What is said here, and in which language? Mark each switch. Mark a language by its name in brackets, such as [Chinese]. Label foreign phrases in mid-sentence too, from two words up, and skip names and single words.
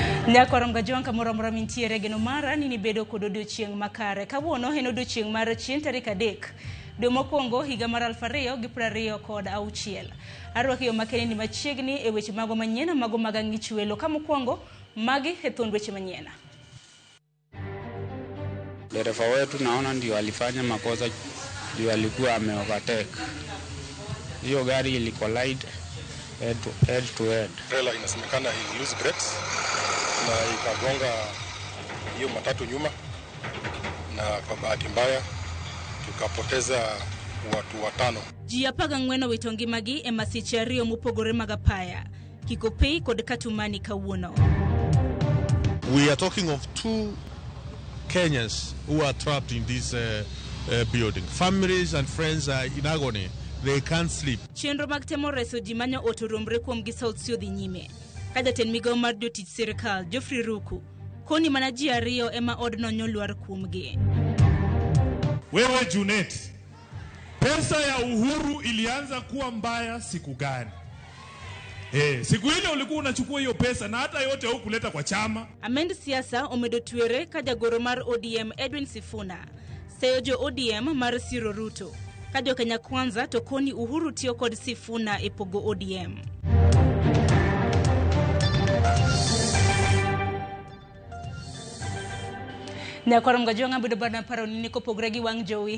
[Luo (Kenya and Tanzania)] Nyakoram gajuan kamora mintiere geno mara nini bedo kod odiochieng' makare. Kawuono en odiochieng' mar chien tarik 3 dwe mokwongo higa mar 2026. Arwaki yo makeni ni machiegni e weche mago manyien mago mag ang'ich welo. Ka mokwongo magi e thuond weche manyien. [Swahili] Dereva wetu naona ndio alifanya makosa, ndio alikuwa ame-overtake. Hiyo gari ili-collide [English] head to head. [Swahili] Trailer inasemekana ili [English] lose brakes [Swahili] na ikagonga hiyo matatu nyuma, na kwa bahati mbaya tukapoteza watu 5. [Luo (Kenya and Tanzania)] Ji 14 wito ngimagi e masiche ariyo mopogore mag apaya. Kikopey kod Katumani kawuono. [English] We are talking of 2 Kenyans who are trapped in this building. Families and friends are in agony. They can't sleep. [Luo (Kenya and Tanzania)] Chenro mag temo reso ji manyo otoromre kuom gi South Sio dhi nyime. Kajaten migawo mar jotich sirkal Geoffrey Ruku koni mana ji 2 ema odno nyoluar kuomgi. [Swahili] Wewe Junet, pesa ya Uhuru ilianza kuwa mbaya siku gani? Siku ile ulikuwa unachukua hiyo pesa na hata yote hukuleta kwa chama. [Luo (Kenya and Tanzania)] Amend siasa omedo twere kajagoro mar ODM Edwin Sifuna. Seyo ODM mar Siro Ruto. Kajo Kenya Kwanza tokoni Uhuru tiyo kod Sifuna epogo ODM. Nyakoram gajuan abudo bana paro nini kopogregi wang jowi.